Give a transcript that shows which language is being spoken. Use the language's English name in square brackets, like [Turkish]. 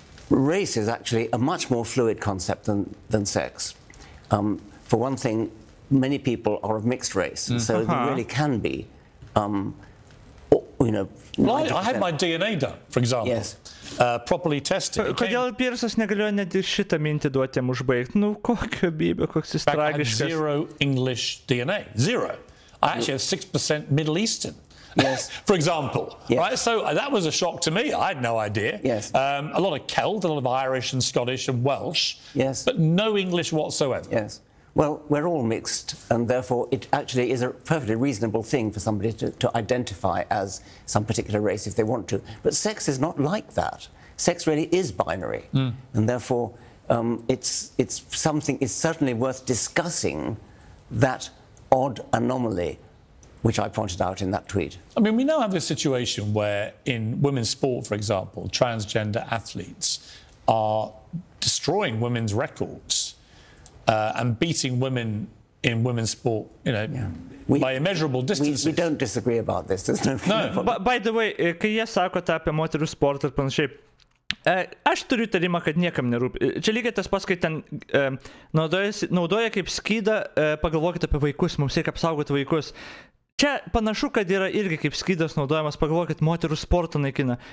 [English] Race is actually a much more fluid concept than sex. For one thing, many people are of mixed race, and so there really can be, you know... Well, I had my DNA done, for example. Yes. Properly tested. [Lithuanian] Kodėl Piersas negalėjo net šitą mintį duoti jam užbaigti? Nu, kokio bybė, koks jis tragiškas. [English] I had zero English DNA. Zero. I actually have 6% Middle Eastern. Yes. For example. Yes. Right? So that was a shock to me. I had no idea. Yes. A lot of Celt, a lot of Irish and Scottish and Welsh. Yes. But no English whatsoever. Yes. Well, we're all mixed, and therefore it actually is a perfectly reasonable thing for somebody to identify as some particular race if they want to. But sex is not like that. Sex really is binary, and therefore it's certainly worth discussing that odd anomaly, which I pointed out in that tweet. I mean, we now have a situation where in women's sport, for example, transgender athletes are destroying women's records. And beating women in women's sport, you know, by immeasurable distances. We don't disagree about this. There's no. By the way, [Lithuanian] kai jie sako tą apie moterų sportą ir panašiai, aš turiu tarimą, kad niekam nerūpi. Čia lygiai tas pats, kai ten naudoja kaip skydą, pagalvokit apie vaikus, mums reikia apsaugoti vaikus. Čia panašu, kad yra irgi kaip skydas naudojamas, pagalvokit, moterų sportą naikina.